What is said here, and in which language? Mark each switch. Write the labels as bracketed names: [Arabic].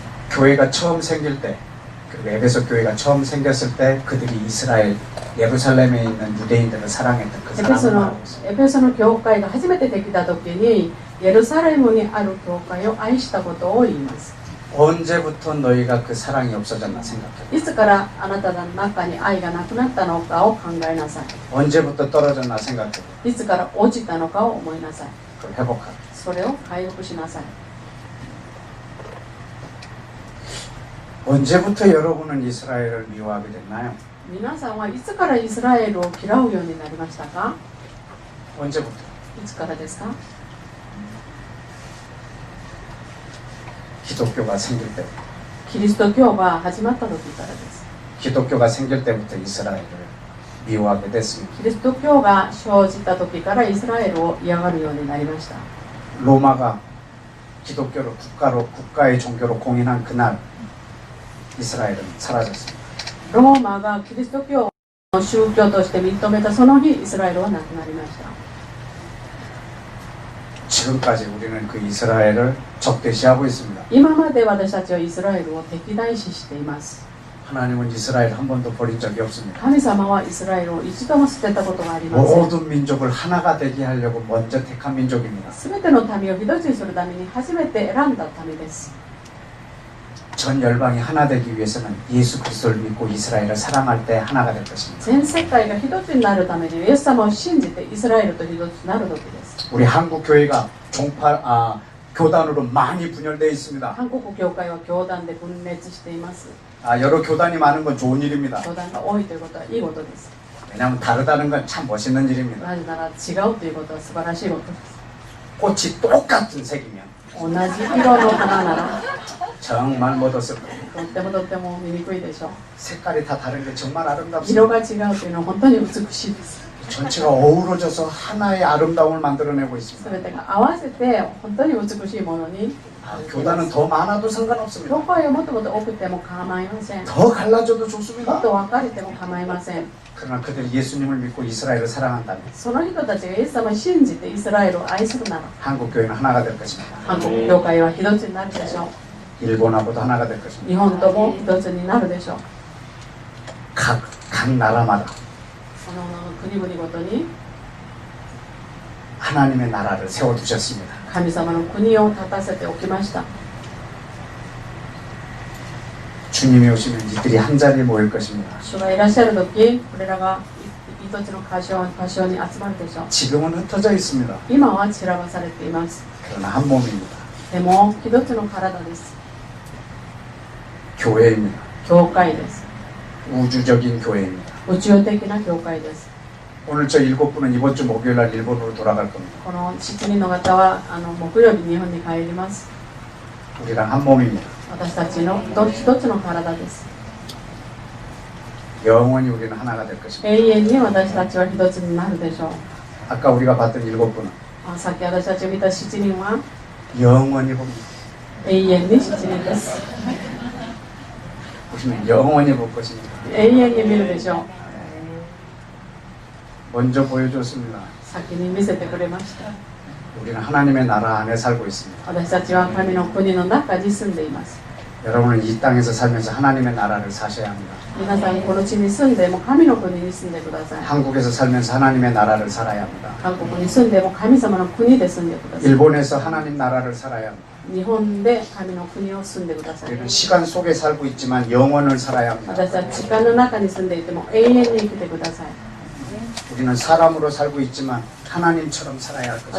[Korean] 교회가 처음 생길 때, 그리고 에베소 교회가 처음 생겼을 때 그들이 이스라엘 예루살렘에 있는 유대인들을 사랑했던 그 사랑을 말하고 있습니다. [Japanese] エペソの教会が初めてできた時に예루살렘にある教会を愛したことを言います。 [Korean] 언제부터 너희가 그 사랑이 없어졌나 생각해. [Japanese] いつからあなたの中に愛がなくなったのかを考えなさい。 [Korean] 언제부터 떨어졌나 생각해. [Japanese] いつから落ちたのかを思いなさい。 [Korean] 그걸 회복하라. [Japanese] それを回復しなさい。 [Korean] 언제부터 여러분은 이스라엘을 미워하게 됐나요? [Japanese] 皆さんはいつからイスラエルを嫌うようになりましたか？ [Korean] 언제부터? [Japanese] いつからですか？ [Korean] 기독교가 생길 때. [Japanese] キリスト教が始まった時からです。 [Korean] 기독교가 생길 때부터 이스라엘을 미워하게 됐습니다. [Japanese] キリスト教が生じた時からイスラエルを嫌がるようになりました。 [Korean] 로마가 기독교를 국가의 종교로 공인한 그날 이스라엘은 사라졌습니다. [Japanese] ローマがキリスト教を宗教として認めたその日、イスラエルはなくなりました。 [Korean] 지금까지 우리는 그 이스라엘을 적대시하고 있습니다. [Japanese] 今まで私たちはイスラエルを敵対視しています。 [Korean] 하나님은 이스라엘 한 번도 버린 적이 없습니다. [Japanese] 神様はイスラエルを一度も捨てたことがありません。 [Korean] 모든 민족을 하나가 되게 하려고 먼저 택한 민족입니다. [Japanese] すべての民を一つにするために初めて選んだ民です。 [Korean] 전 열방이 하나 되기 위해서는 예수 그리스도를 믿고 이스라엘을 사랑할 때 하나가 될 것입니다. [Japanese] 全世界が一つになるためにイエス様を信じてイスラエルと一つになる時です。 [Korean] 우리 한국 교회가 교단으로 많이 분열되어 있습니다. [Japanese] 韓国教会は教団で分裂しています。 [Korean] 여러 교단이 많은 건 좋은 일입니다. [Japanese] 教団が多いということはいいことです。 [Korean] 왜냐하면 다르다는 건 참 멋있는 일입니다. [Japanese] なぜなら違うということは素晴らしいことです。 [Korean] 꽃이 똑같은 색이면 [Japanese] 同じ色の花なら [Korean] 정말 멋없을 겁니다. [Japanese] とっても見にくいでしょう。 [Korean] 색깔이 다 다른 게 정말 [Japanese] 色が違うというのは本当に美しいです。 [Korean] 전체가 어우러져서 하나의 아름다움을 만들어내고 있습니다. [Japanese] すべてが合わせて本当に美しいものに [Korean] 교단은 더 많아도 상관없습니다. [Japanese] 教会をもっともっと多くても構いません。 [Korean] 더 갈라져도 [Japanese] もっ [Korean] 좋습니다. [Japanese] と分かれても構いません。 [Korean] 그러나 그들이 예수님을 믿고 이스라엘을 사랑한다면 [Japanese] その人たちがイエス様を信じてイスラエルを愛するなら [Korean] 한국 교회는 하나가 될 것입니다. [Japanese] 韓国教会は一つになるでしょう。 [Korean] 일본하고도 하나가 될 것입니다. [Japanese] 日本とも一つになるでしょう。 [Korean] 각 나라마다 [Japanese] その国々ごとに [Korean] 하나님의 나라를 세워두셨습니다. [Japanese] 神様の国を立たせておきました。 [Korean] 주님이 오시면 이들이 한 자리에 모일 것입니다. [Japanese] 主がいらっしゃる時これらが一つの場所に集まるでしょう。 [Korean] 지금은 흩어져 있습니다. [Japanese] 今は散らばされています。 [Korean] 그러나 한 몸입니다. [Japanese] でも一つの体です。 [Korean] 교회입니다. [Japanese] 教会です。 [Korean] 우주적인 교회입니다. [Japanese] 宇宙的な教会です。 [Korean] 오늘 저 7분은 이번 주 목요일 날 일본으로 돌아갈 겁니다. [Japanese] この7人の方は木曜日日本に帰ります。 [Korean] 우리랑 한 몸입니다. [Japanese] 私たちの一つの体です。 [Korean] 영원히 우리는 하나가 될 것입니다. [Japanese] 永遠に私たちは一つになるでしょう。 [Korean] 아까 우리가 봤던 7분은 [Japanese] さっき私たちを見た7人は [Korean] 영원히 봅니다. [Japanese] 永遠に7人です。 [Korean] 우리는 영원히 볼 것입니다. [Japanese] 永遠に見るでしょう。 [Korean] 먼저 보여줬습니다. [Japanese] 先に見せてくれました。 [Korean] 우리는 하나님의 나라 안에 살고 있습니다. [Japanese] 私たちは神の国の中に住んでいます。 [Korean] 여러분은 이 땅에서 살면서 하나님의 나라를 사셔야 합니다. [Japanese] 皆さんこの地に住んでも神の国に住んでください。 [Korean] 한국에서 살면서 하나님의 나라를 살아야 합니다. [Japanese] 韓国に住んでも神様の国で住んでください。 [Korean] 일본에서 하나님 나라를 살아야 합니다. [Japanese] 日本で神の国を住んでください。 [Korean] 우리는 시간 속에 살고 있지만 영원을 살아야 합니다. [Japanese] 私は時間の中に住んでいても永遠に生きてください。 [Korean] 우리는 사람으로 살고 있지만 하나님처럼 살아야 할 것입니다.